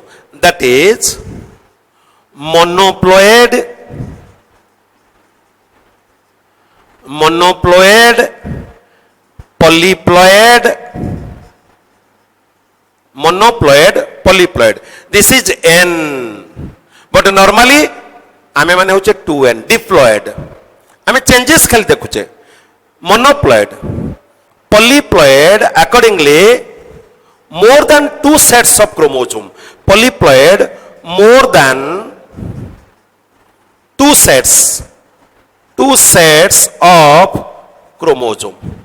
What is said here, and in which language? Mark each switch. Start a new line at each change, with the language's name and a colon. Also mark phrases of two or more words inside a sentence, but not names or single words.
English: That is monoploid, polyploid. This is N. But normally
Odia: ଆମେ ମାନେ ହଉଛେ 2N.
English: Diploid.
Odia: ଆମେ changes ଖାଲି ଦେଖୁଛେ.
English: Monoploid, polyploid. Accordingly, more than 2 sets of chromosome. Polyploid, more than 2 sets. 2 sets of chromosome.